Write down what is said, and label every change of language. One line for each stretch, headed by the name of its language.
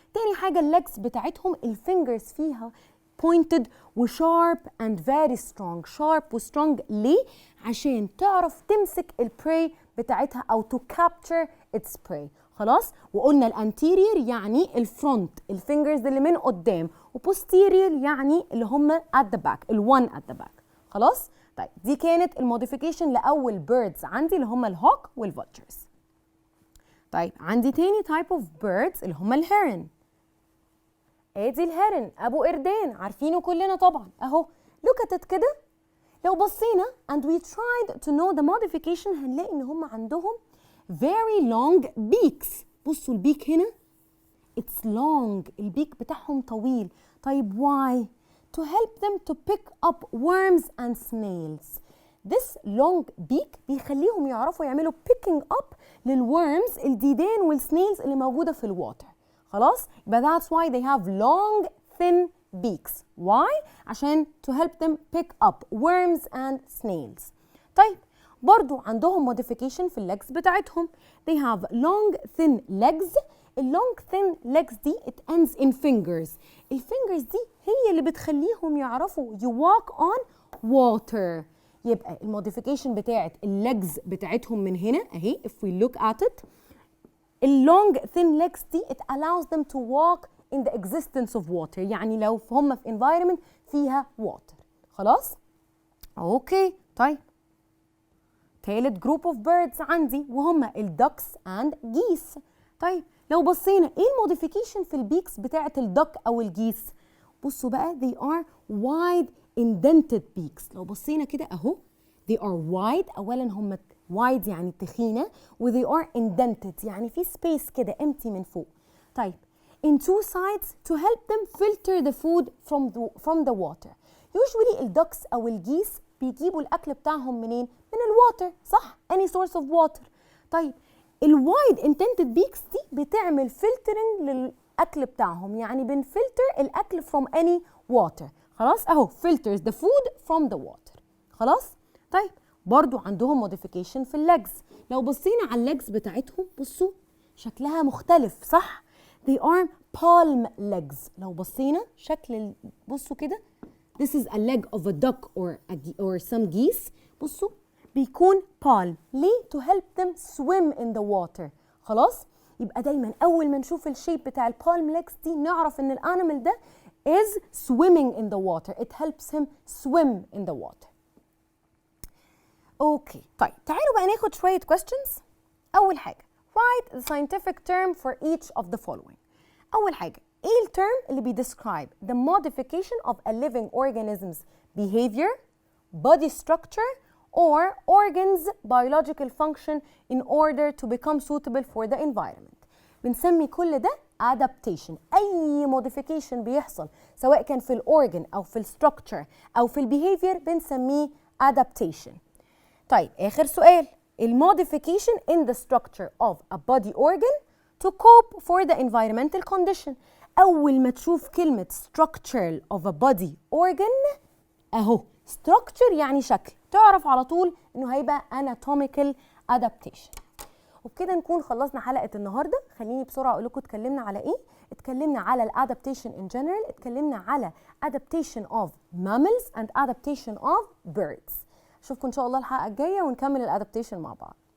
Arabic: تاني حاجة الليجز بتاعتهم الفينجرز فيها pointed و
English: sharp and very strong.
Arabic: sharp وstrong ليه؟ عشان تعرف تمسك البراي بتاعتها أو
English: to capture its prey.
Arabic: خلاص؟ وقلنا الانتيريور يعني الفرونت الفينجرز اللي من قدام، وبوستيريور يعني اللي هم
English: at the back
Arabic: الone at the back. خلاص؟ طيب دي كانت الموديفيكيشن لأول بيردز عندي اللي هم الهوك والفولتشرز. طيب عندي تاني type of birds اللي هم الهيرن. ادي الهيرن ابو قردان، عارفينه كلنا طبعا اهو.
English: look at it كده،
Arabic: لو بصينا
English: and we tried to know the modification
Arabic: هنلاقي ان هم عندهم
English: very long beaks.
Arabic: بصوا البيك هنا
English: it's long،
Arabic: البيك بتاعهم طويل.
English: طيب why؟ to help them to pick up worms and snails. this long beak
Arabic: بيخليهم يعرفوا يعملوا picking up للworms الديدان والسنيلز اللي موجودة في الواتر. خلاص؟ يبقى
English: that's why they have long thin beaks. why؟ عشان to help them pick up worms and snails.
Arabic: طيب برضو عندهم modification في الليجز بتاعتهم.
English: they have long thin legs. اللونج thin legs دي it ends in fingers.
Arabic: الفينجرز دي هي اللي بتخليهم يعرفوا
English: you walk on water.
Arabic: يبقى الموديفيكيشن بتاعت الليجز بتاعتهم من هنا اهي
English: if we look at it
Arabic: اللونج thin legs دي
English: it allows them to walk in the existence of water.
Arabic: يعني لو هم في environment فيها water. خلاص؟ اوكي طيب تالت جروب اوف بيردز عندي وهم الدكس اند جيس. طيب لو بصينا ايه الموديفيكيشن في البيكس بتاعه الدك او الجيس؟ بصوا بقى
English: they are wide indented beaks.
Arabic: لو بصينا كده اهو they are wide، اولا هم wide يعني تخينه، و they are indented يعني في سبيس كده empty من فوق.
English: طيب in 2 sides to help them filter the food from the water.
Arabic: usually الدكس او الجيس بيجيبوا الاكل بتاعهم منين؟ من الواتر، صح؟
English: any source of water.
Arabic: طيب الوايد intended beaks دي بتعمل filtering للاكل بتاعهم، يعني بنفلتر الاكل from any water.
English: خلاص اهو filters the food from the water.
Arabic: خلاص؟ طيب برضو عندهم modification في الليجز. لو بصينا على الليجز بتاعتهم بصوا شكلها مختلف، صح؟
English: they are palm legs. لو بصينا شكل بصوا كده this is a leg of a duck or some geese.
Arabic: بصوا بيكون palm ليه؟
English: to help them swim in the water.
Arabic: خلاص؟ يبقى دايما أول ما نشوف الشيب بتاع البالم legs دي نعرف إن الأنيمال ده
English: is swimming in the water. It helps him swim in the water.
Arabic: أوكي طيب تعالوا بقى ناخد شوية questions. أول حاجة
English: write the scientific term for each of the following.
Arabic: أول حاجة إيه الترم اللي
English: بيدescribe the modification of a living organism's behavior, body structure, or organs biological function in order to become suitable for the environment.
Arabic: بنسمي كل ده adaptation. أي modification بيحصل سواء كان في الأورجن أو في الستركتشر أو في البيهيفير بنسميه adaptation. طيب آخر سؤال
English: المodification in the structure of a body organ to cope for the environmental condition.
Arabic: أول ما تشوف كلمة structure of a body organ أهو structure يعني شكل، تعرف على طول إنه هيبقى anatomical adaptation. وبكده نكون خلصنا حلقة النهاردة. خليني بسرعة أقول لكم اتكلمنا على إيه. اتكلمنا على الادابتيشن in general، اتكلمنا على adaptation of mammals and adaptation of birds. أشوفكم إن شاء الله الحلقة الجاية ونكمل الادابتيشن مع بعض.